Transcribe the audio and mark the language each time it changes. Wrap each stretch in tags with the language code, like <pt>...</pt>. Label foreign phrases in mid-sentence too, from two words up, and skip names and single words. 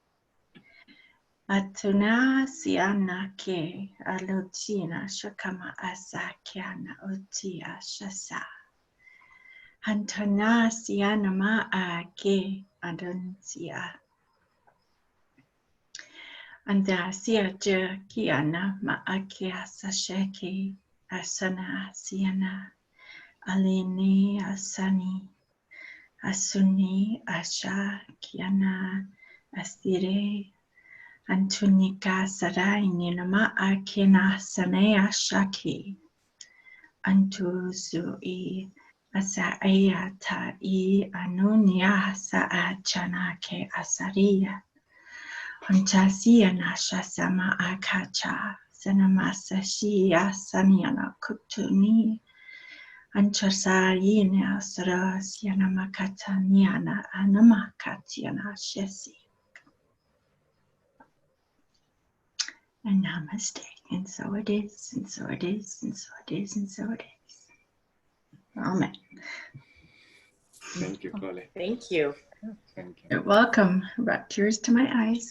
<en>Atuna siana ke alotina shakama asakiana otia shasa. Antana siana ma'a ke adonsia. Anda sia je kiana ma'akia sasheki asana siana alini asani. Asuni asha kiana astire antunika saraini nama akina sanea shaki antuzui asa ayata I anunia sa achana ke asaria antasia nasha sama akacha sanamasa shia saniana kutuni Anchasayina Sarasiana Makataniana Anamakatiana Shesi. And namaste. And so it is, and so it is, and so it is, and so it is. Amen. Thank you, Holly. Thank you. Thank you. You're welcome. Brought tears to my eyes.</en>